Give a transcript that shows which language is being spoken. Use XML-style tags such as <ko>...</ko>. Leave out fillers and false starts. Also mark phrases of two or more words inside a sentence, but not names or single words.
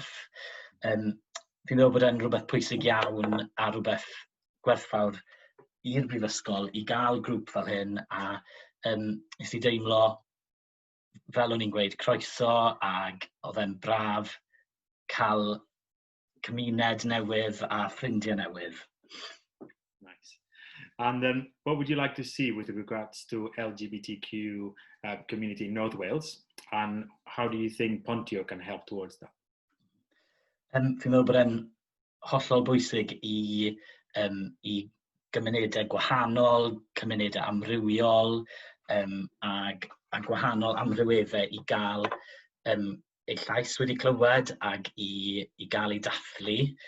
<cy>Fi'n meddwl bod e'n rhywbeth pwysig iawn a rhywbeth gwerthfawr i'r brifysgol i gael grŵp fel hyn a nes I deimlo fel o'n i'n gweud croeso ag oedd e'n braf cael cymuned newydd a ffrindiau newydd.</cy> <en>Nice. And what would you like to see with regards to LGBTQ community in North Wales, and how do you think Pontio can help towards that?</en> <cy>Fi'n meddwl bod e'n hollol bwysig i gymunedau gwahanol, cymunedau amrywiol, ag gwahanol amryweddau i gael eu llais wedi clywed ag i gael ei dathlu.</cy>